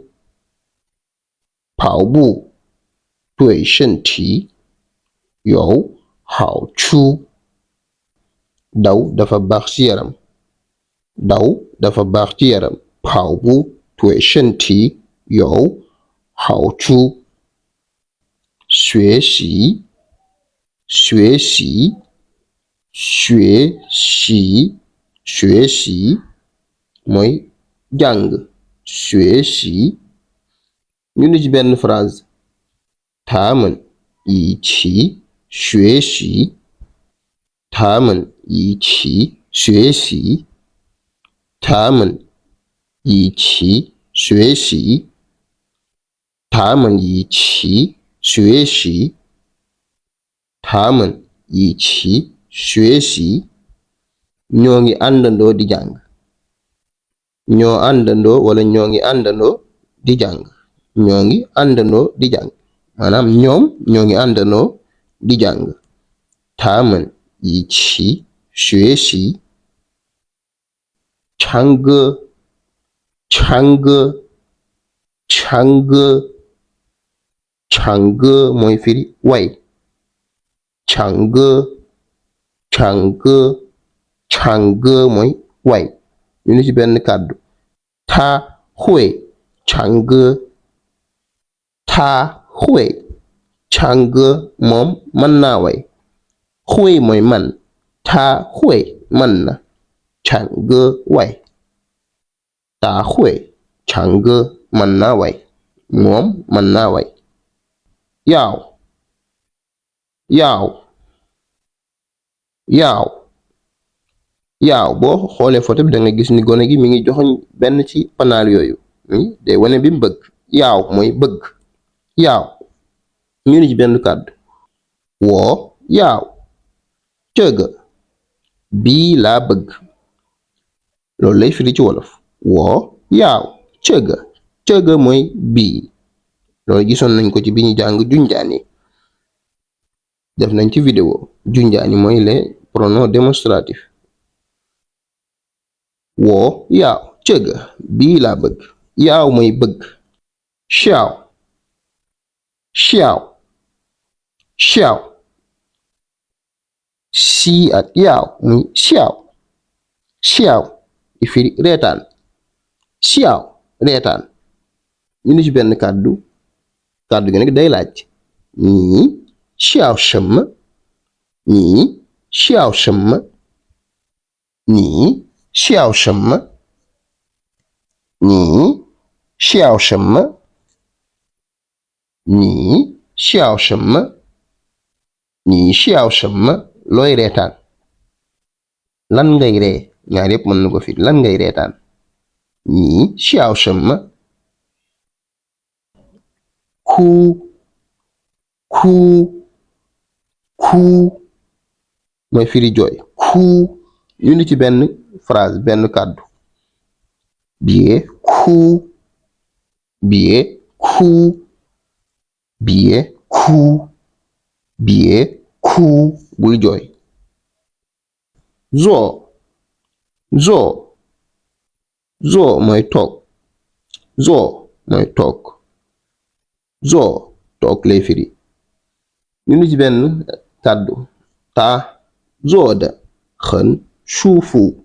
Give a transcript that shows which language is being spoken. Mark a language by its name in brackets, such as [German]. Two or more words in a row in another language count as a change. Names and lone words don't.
[Chinese] 跑步对身体有好处。 [Wolof] daw dafa baax ci yaram. daw dafa baax ci yaram. [Chinese] 跑步对身体有好处。学习学习学习学习 [Wolof] mooy jàng. 学习 ñu ni ci benn phrase [Chinese] 他们一起学习。他们一起学习。他们一起学习。他们一起学习。他们一起学习 [Wolof] ñoo ngi àndandoo di jàng. ñoo àndandoo wala ñoo ngi àndandoo di jàng. ñoo ngi àndandoo di jàng maanaam ñoom ñoo ngi àndandoo di jàng. [Chinese] 他们一起学习。唱歌唱歌唱歌唱歌 [Wolof] mooy firi way. [Chinese] 唱歌唱歌唱歌 [Wolof] mooy way. ñu ni ci benn kàddu [Chinese] 他会唱歌。他会唱歌 [Wolof] moom mën naa way. 会mooy man. [Chinese] 他会 [Wolof] mën na. 唱歌 way. [Chinese] 他会唱歌 [Wolof] mën naa way. moom mën naa way. 要boo xoolee photo bi da nga gis ni gone gi mi ngi joxoñ benn ci panaal yooyu day wane bi mu bëgg. yaaw mooy bëgg. yaaw ñu ni ci benn kàddu [Chinese] 我要这个 [Wolof] bii laa bëgg. loolu lay firi ci wolof. [Chinese] 我要这个 [Wolof] mooy bii. loolu gisoon nañ ko ci bi ñu jàng junjaan yi. def nañ ci vidéo junjaan yi mooy [French] les pronoms démonstratifs. [Chinese] 我要这个 [Wolof] bii laa bëgg. yaaw mooy bëgg. 笑sii ak yaaw muy 笑 di firi reetaan. 笑 reetaan ñu ni ci benn kàddu gi nag day laaj [Chinese] 你笑什么？你笑什么？你笑什么？你笑什么？你笑什么？你笑什么？ [Wolof] looy reetaan. lan ngay ree. ñaar yépp mën na ko firi. lan ngay reetaan. [Chinese] 你笑什么？ [Wolof] 哭 mooy firi jooy. ku ñu ni ci benn phrase benn kàddu [Chinese] 别哭别哭别哭别哭 [Wolof] bul jooy. zo mooy toog. zo mooy toog. zo toog lay firi. ñu ni ci benn kàddu [Chinese] 他坐得很舒服。